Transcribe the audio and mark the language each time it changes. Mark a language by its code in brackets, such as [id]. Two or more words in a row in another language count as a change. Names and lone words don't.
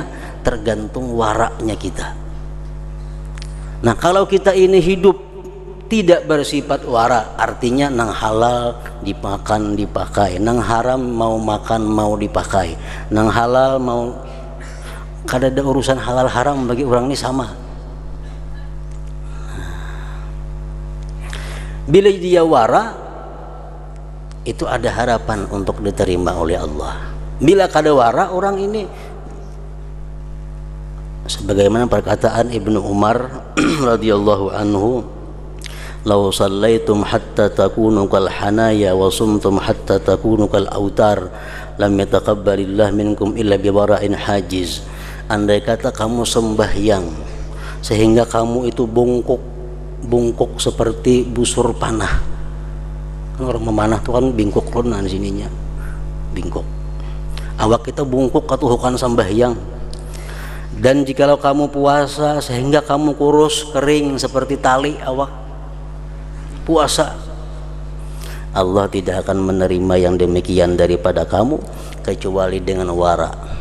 [id] Tergantung waraknya kita. Nah, kalau kita ini hidup tidak bersifat wara, artinya nang halal dimakan dipakai, nang haram mau makan mau dipakai, nang halal mau, [bjn] kada ada urusan [id] halal haram bagi orang ini sama. Bila dia wara, itu ada harapan untuk diterima oleh Allah. Bila kada wara, orang ini sebagaimana perkataan Ibnu Umar [ar] رضي الله عنه, "لو صليتم حتى تكونوا كالحنايا وصمتم حتى تكونوا كالأوتار لم يتقبل الله منكم إلا بورع حاجز." [id] Andai kata kamu sembahyang sehingga kamu itu bungkuk seperti busur panah. [bjn] Orang memanah tuh kan bingkuk ronan sininya, bingkuk. [id] Awak kita bungkuk katuhukan sembahyang. Dan jikalau kamu puasa sehingga kamu kurus kering seperti tali awak puasa, Allah tidak akan menerima yang demikian daripada kamu kecuali dengan wara.